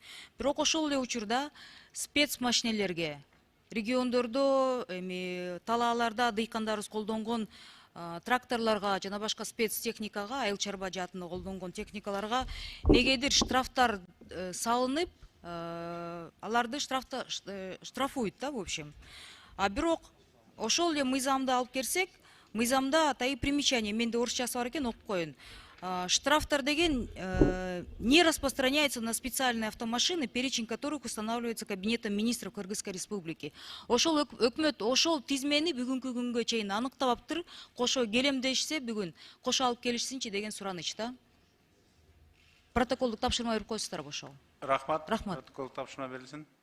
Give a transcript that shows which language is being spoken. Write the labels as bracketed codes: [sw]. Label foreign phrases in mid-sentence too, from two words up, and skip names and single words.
[ky] Бирок ошол эле учурда спец машинелерге региондордо, талааларда дыйкандарыбыз колдонгон тракторларга жана башка спецтехникага, айыл чарба жаатында колдонгон техникаларга негедир штрафтар салынып, аларды штрафуйт да, [ru] в общем. [ky] А бирок ошол эле мыйзамды алып келсек, мыйзамда атайы примечание, менде орусчасы бар экен, окуп коеюн. Штрафтар деген [ru] не распространяется на специальные автомашины, перечень которых устанавливается Кабинетом министров Кыргызской Республики. [ky] Ошол өкмөт ошол тизмени бүгүнкү күнгө чейин аныктабаптыр. Кошо келем дешсе бүгүн, кошо алып келишсинчи деген сураныч да. Протоколдук тапшырма берип койсуздарбы ошол? Рахмат. Рахмат. Протоколдук тапшырма берилсин.